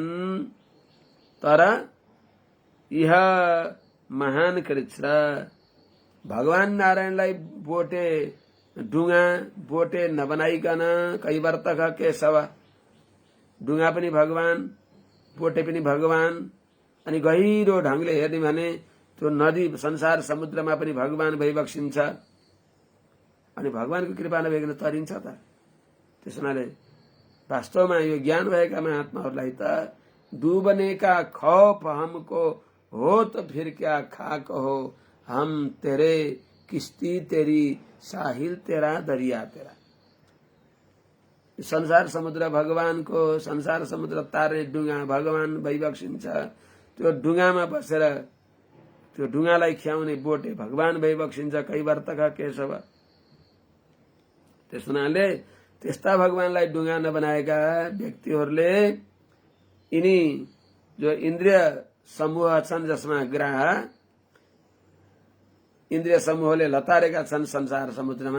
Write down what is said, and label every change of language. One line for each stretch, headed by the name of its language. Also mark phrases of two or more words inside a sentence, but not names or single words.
Nepali: तर यह महान कृच्छ्र, भगवान नारायणलाई बोटे नबनाइकन कैवर्तक केशव, डुङ्गा पनि भगवान बोटे पनि भगवान। अनि गहिरो ढंगले हेर्ने भने त्यो नदी संसार समुद्रमा पनि भगवान भइबक्सिन्छ। अनि भगवानको कृपा नभइकन तरिन्छ त। त्यस हुनाले वास्तवमा यो ज्ञान भएका महात्माहरूलाई त
Hindi: डुबने का खौफ हमको हो तो फिर क्या खाक हो, हम तेरे किस्ती तेरी साहिल तेरा दरिया तेरा।
Nepali: संसार समुद्र भगवानको, संसार समुद्र तार्ने डुङ्गा भगवान भइबक्सिन्छ। त्यो डुङ्गामा बसेर त्यो डुङ्गालाई ख्याउने बोटे भगवान भइबक्सिन्छ। कैवर्तक केशव। त्यस हुनाले त्यस्ता भगवानलाई डुङ्गा नबनाएका व्यक्तिहरूले यिनी जो इन्द्रिय समूह छन् जसमा ग्राह, इन्द्रिय समूहले लतारेका छन् संसार समुद्रमा।